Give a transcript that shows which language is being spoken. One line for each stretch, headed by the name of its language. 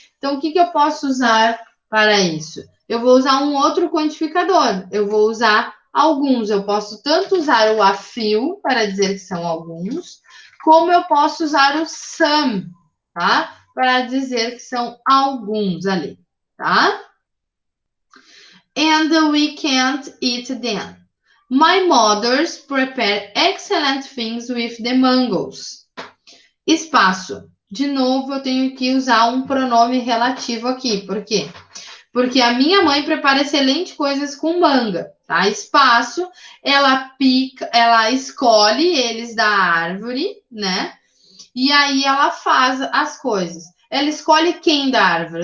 Portuguese: Então, o que eu posso usar para isso? Eu vou usar um outro quantificador. Eu vou usar alguns. Eu posso tanto usar o a few para dizer que são alguns, como eu posso usar o some, tá? Para dizer que são alguns ali, tá?
English: And we can't eat them. My mothers prepare excellent things with the mangoes.
Portuguese: Espaço. De novo, eu tenho que usar um pronome relativo aqui. Por quê? Porque a minha mãe prepara excelentes coisas com manga, tá? Espaço, ela pica, ela escolhe eles da árvore, né? E aí ela faz as coisas. Ela escolhe quem da árvore?